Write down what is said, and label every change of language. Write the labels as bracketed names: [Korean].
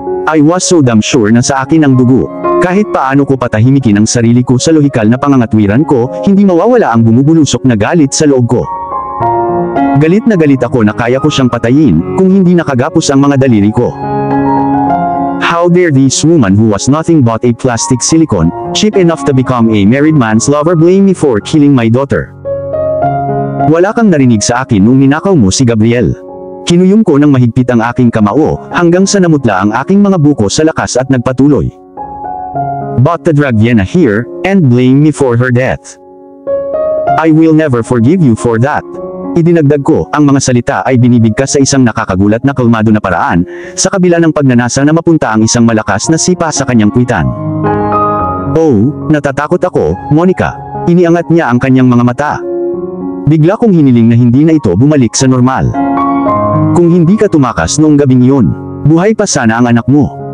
[English] I was so damn sure [Filipino] na sa akin ang dugo. Kahit paano ko patahimikin ang sarili ko sa lohikal na pangangatwiran ko, hindi mawawala ang bumubulusok na galit sa loob ko. Galit na galit ako na kaya ko siyang patayin, kung hindi nakagapos ang mga daliri ko. [English] How dare this woman who was nothing but a plastic silicone, cheap enough to become a married man's lover blame me for killing my daughter? [Filipino] Wala kang narinig sa akin nung ninakaw mo si Gabriel. Kinuyong ko ng mahigpit ang aking kamao, hanggang sa namutla ang aking mga buko sa lakas at nagpatuloy. [English] But to drag Vienna here, and blame me for her death. I will never forgive you for that. [Filipino] Idinagdag ko, ang mga salita ay binibigkas sa isang nakakagulat na kalmado na paraan, sa kabila ng pagnanasa na mapunta ang isang malakas na sipa sa kanyang kwitan. Oh, natatakot ako, Monica. Iniangat niya ang kanyang mga mata. Bigla kong hiniling na hindi na ito bumalik sa normal. Kung hindi ka tumakas noong gabing iyon, buhay pa sana ang anak mo.